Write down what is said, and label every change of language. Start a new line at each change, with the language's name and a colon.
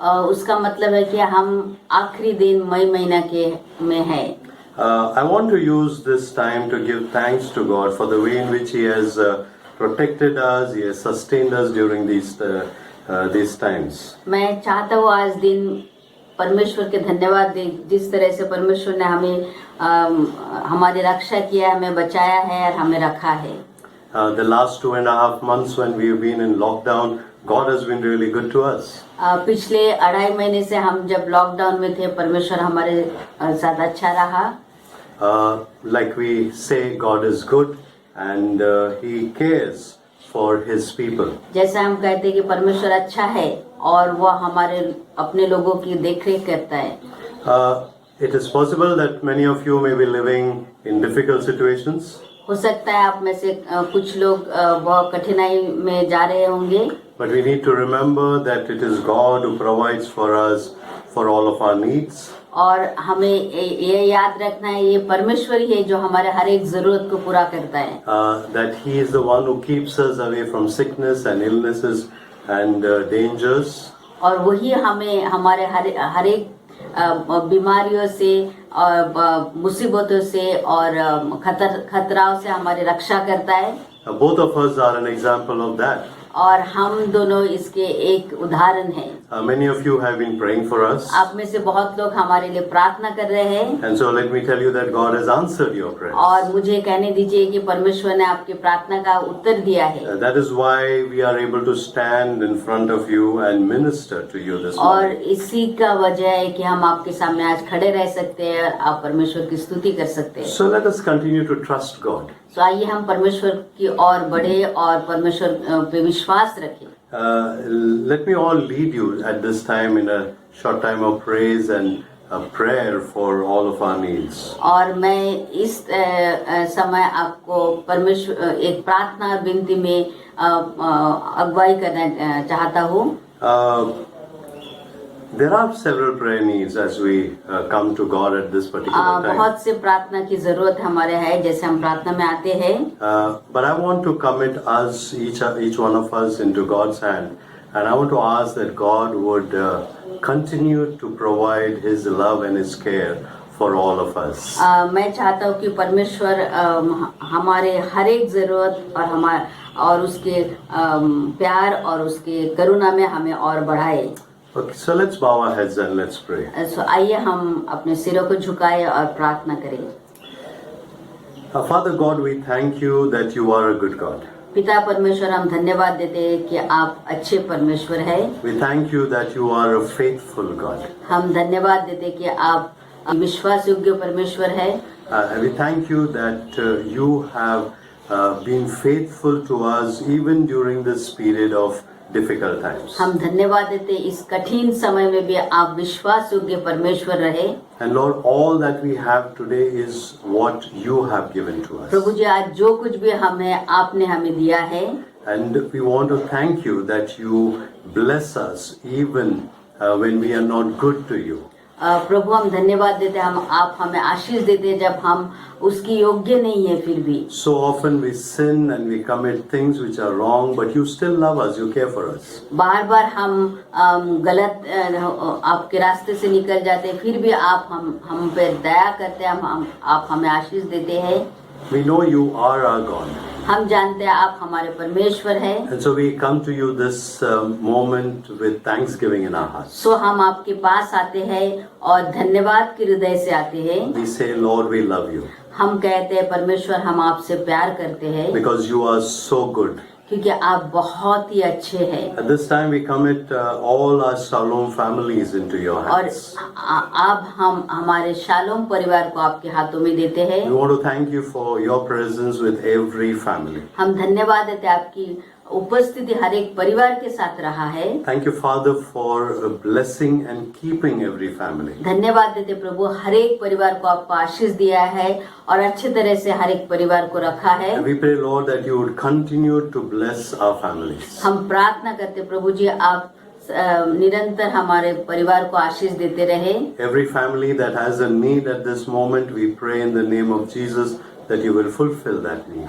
Hindi: उसका मतलब है कि हम आखिरी दिन मई महीना के में है.
English: I want to use this time to give thanks to God for the way in which He has protected us, He has sustained us during these times.
Hindi: मैं चाहता हूँ आज दिन परमेश्वर के धन्यवाद दे, जिस तरह से परमेश्वर ने हमें हमारी रक्षा किया, हमें बचाया है और हमें रखा है.
English: The last 2.5 months when we have been in lockdown, God has been really good to us.
Hindi: पिछले 2.5 महीने से हम जब लॉकडाउन में थे, परमेश्वर हमारे साथ अच्छा रहा.
English: Like we say, God is good and He cares for His people.
Hindi: जैसा हम कहते हैं कि परमेश्वर अच्छा है और वो हमारे अपने लोगों की देखरेख करता है.
English: It is possible that many of you may be living in difficult situations.
Hindi: हो सकता है आप में से कुछ लोग बहुत कठिनाई में जा रहे होंगे.
English: But we need to remember that it is God who provides for us for all of our needs.
Hindi: और हमें ये याद रखना है, ये परमेश्वर ही है जो हमारे हर एक जरूरत को पूरा करता है.
English: That He is the one who keeps us away from sickness and illnesses and dangers.
Hindi: और वही हमें हमारे हर एक बीमारियों से और मुसीबतों से और खतराओं से हमारी रक्षा करता है।
English: Both of us are an example of that.
Hindi: और हम दोनों इसके एक उदाहरण हैं।
English: Many of you have been praying for us.
Hindi: आप में से बहुत लोग हमारे लिए प्रार्थना कर रहे हैं।
English: And so let me tell you that God has answered your prayers.
Hindi: और मुझे कहने दीजिए कि परमेश्वर ने आपकी प्रार्थना का उत्तर दिया है।
English: That is why we are able to stand in front of you and minister to you this
Hindi: और
English: morning.
Hindi: इसी का वजह है कि हम आपके सामने आज खड़े रह सकते हैं, आप परमेश्वर की स्तुति कर सकते हैं।
English: So let us continue to trust God.
Hindi: तो आइए हम परमेश्वर की ओर बढ़े और परमेश्वर पे विश्वास रखें।
English: Let me all lead you at this time in a short time of praise and a prayer for all of our needs.
Hindi: और मैं इस समय आपको परमेश्वर एक प्रार्थना और विनती में अगुवाई करना चाहता हूँ।
English: There are several prayer needs as we come to God at this particular time.
Hindi: बहुत से प्रार्थना की जरूरत हमारे है जैसे हम प्रार्थना में आते हैं।
English: But I want to commit us, each one of us, into God's hand, and I want to ask that God would continue to provide His love and His care for all of us.
Hindi: मैं चाहता हूँ कि परमेश्वर हमारे हर एक जरूरत और उसके प्यार और उसके करुणा में हमें और बढ़ाए।
English: Okay, so let's bow our heads and let's pray.
Hindi: सो आइए हम अपने सिरों को झुकाए और प्रार्थना करें।
English: Father God, we thank you that you are a good God.
Hindi: पिता परमेश्वर, हम धन्यवाद देते हैं कि आप अच्छे परमेश्वर हैं।
English: We thank you that you are a faithful God.
Hindi: हम धन्यवाद देते हैं कि आप विश्वास योग्य परमेश्वर है।
English: And we thank you that you have been faithful to us even during this period of difficult times.
Hindi: हम धन्यवाद देते हैं इस कठिन समय में भी आप विश्वास योग्य परमेश्वर रहे।
English: And Lord, all that we have today is what you have given to us.
Hindi: प्रभु जी, आज जो कुछ भी आपने हमें दिया है,
English: And we want to thank you that you bless us even when we are not good to you.
Hindi: प्रभु हम धन्यवाद देते हैं, आप हमें आशीष देते हैं जब हम उसकी योग्य नहीं है फिर भी।
English: So often we sin and we commit things which are wrong, but you still love us, you care for us.
Hindi: बार बार हम गलत आपके रास्ते से निकल जाते हैं, फिर भी आप हम पे दया करते हैं, आप हमें आशीष देते हैं।
English: We know you are our God.
Hindi: हम जानते हैं आप हमारे परमेश्वर हैं।
English: And so we come to you this moment with thanksgiving in our hearts.
Hindi: सो हम आपके पास आते हैं और धन्यवाद के हृदय से आते हैं।
English: We say, Lord, we love you.
Hindi: हम कहते हैं परमेश्वर, हम आपसे प्यार करते हैं
English: Because you are so good.
Hindi: क्योंकि आप बहुत ही अच्छे हैं।
English: At this time we commit all our Shalom families into your
Hindi: और
English: hands.
Hindi: अब हम हमारे शालोम परिवार को आपके हाथों में देते हैं।
English: We want to thank you for your presence with every family.
Hindi: हम धन्यवाद देते हैं आपकी उपस्थिति हर एक परिवार के साथ रहा है।
English: Thank you, Father, for blessing and keeping every family.
Hindi: धन्यवाद देते प्रभु, हर एक परिवार को आपको आशीष दिया है और अच्छे तरह से हर एक परिवार को रखा है।
English: And we pray, Lord, that you would continue to bless our families.
Hindi: हम प्रार्थना करते प्रभु जी, आप निरंतर हमारे परिवार को आशीष देते रहे।
English: Every family that has a need at this moment, we pray in the name of Jesus that you will fulfill that need.